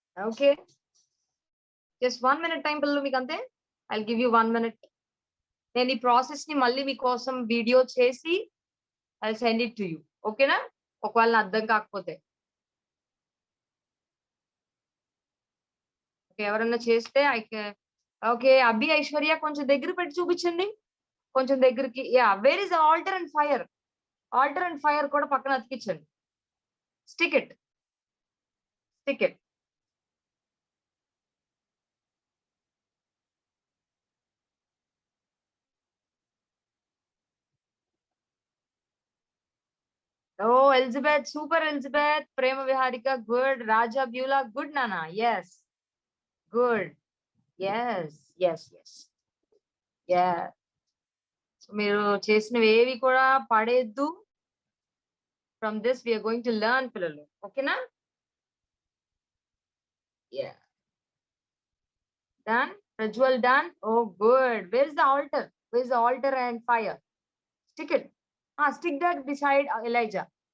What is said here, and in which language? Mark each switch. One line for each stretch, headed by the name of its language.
English: Okay, just 1 minute time పిల్లలు మీకు అంతే. I'll give you 1 minute.
Telugu: నేను ఈ ప్రాసెస్ ని మళ్ళీ మీకోసం వీడియో చేసి I'll send it to you. ఓకేనా? ఒకవేళ అర్థం కాకపోతే. ఎవరన్నా చేస్తే ఓకే అభి ఐశ్వర్య కొంచెం దగ్గర పెట్టి చూపించండి, కొంచెం దగ్గరికి.
English: Yeah, where is altar and fire? Altar and fire కూడా పక్కన అతికించండి. Stick it, stick it. Oh, Elizabeth, super Elizabeth. Prema Viharika, good. Raja Beulah, good Nana. Yes, good. Yes, yes, yes. Yeah.
Telugu: So మీరు చేసినవి ఏవి కూడా పడేద్దు.
English: From this we are going to learn పిల్లలు.
Telugu: ఓకేనా?
English: Yeah. Done? Ritual done? Oh, good. Where is the altar? Where is the altar and fire? Stick it. Stick that beside Elijah.